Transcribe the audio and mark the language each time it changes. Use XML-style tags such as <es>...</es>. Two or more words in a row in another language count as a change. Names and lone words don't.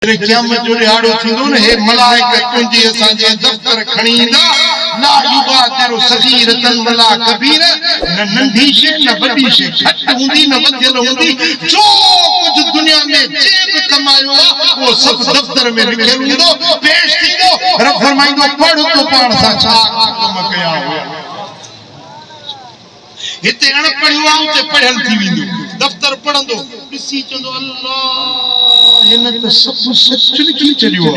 <sd>क़यामत जो ॾियारो थींदो न हे मलाइका तुंहिंजे असांजे दफ़्तर खणी ईंदा</sd> <ar>لا يغادر صغيرة ولا كبيرة</ar> <sd>न नंढी शइ न वॾी शइ घटि हूंदी न वधियल हूंदी जो कुझु दुनिया में जे बि कमायो आहे उहो सभु दफ़्तर में लिखियल हूंदो पेश थींदो रब फरमाईंदो पढ़ तो पाण सां छा कम कया हुआ हिते अणपढ़ियो आहे उते पढ़ियल थी वेंदो दफ़्तर पढ़ंदो ॾिसी चवंदो अल्लाह हिन त सभु सच लिखी छॾियो</sd>